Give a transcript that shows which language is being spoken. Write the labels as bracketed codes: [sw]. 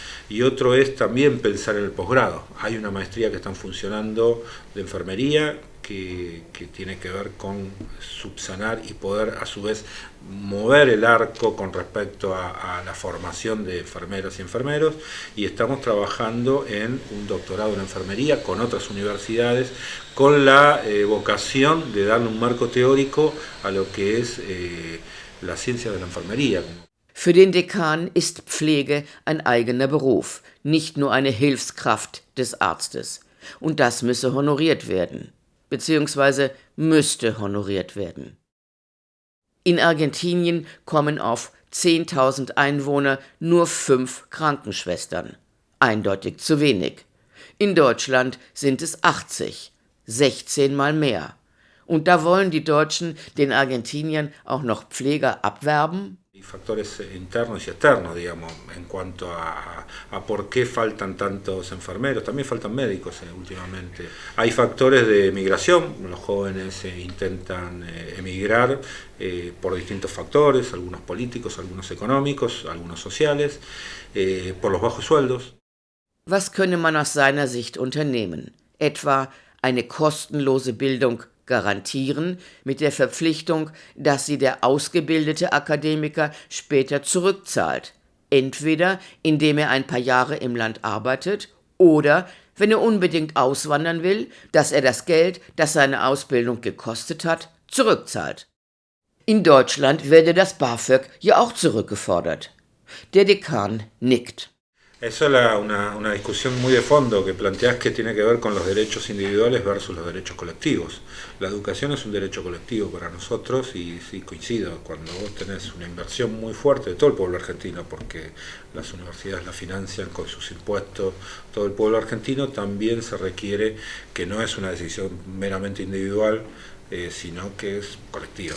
[es] Y otro es también pensar en el posgrado. Hay una maestría que están funcionando de enfermería que tiene que ver con subsanar y poder a su vez mover el arco con respecto a la formación de enfermeras y enfermeros, y estamos trabajando en un doctorado en enfermería con otras universidades con la vocación de darle un marco teórico a lo que es la ciencia de la enfermería. [de] Für den Dekan ist Pflege ein eigener Beruf, nicht nur eine Hilfskraft des Arztes. Und das müsse honoriert werden, beziehungsweise müsste honoriert werden. In Argentinien kommen auf 10.000 Einwohner nur 5 Krankenschwestern. Eindeutig zu wenig. In Deutschland sind es 80, 16 mal mehr. Und da wollen die Deutschen den Argentiniern auch noch Pfleger abwerben? [es] Factores internos y externos, digamos, en cuanto a por qué faltan tantos enfermeros. También faltan médicos últimamente. Hay factores de migración, los jóvenes intentan emigrar por distintos factores, algunos políticos, algunos económicos, algunos sociales, por los bajos sueldos. [de] Was könne man aus seiner Sicht unternehmen? Etwa eine kostenlose Bildung garantieren, mit der Verpflichtung, dass sie der ausgebildete Akademiker später zurückzahlt, entweder indem er ein paar Jahre im Land arbeitet oder, wenn er unbedingt auswandern will, dass er das Geld, das seine Ausbildung gekostet hat, zurückzahlt. In Deutschland werde das BAföG ja auch zurückgefordert. Der Dekan nickt. [es] Eso es una discusión muy de fondo que planteás, que tiene que ver con los derechos individuales versus los derechos colectivos. La educación es un derecho colectivo para nosotros y sí, coincido, cuando vos tenés una inversión muy fuerte de todo el pueblo argentino, porque las universidades la financian con sus impuestos todo el pueblo argentino, también se requiere que no es una decisión meramente individual, sino que es colectiva.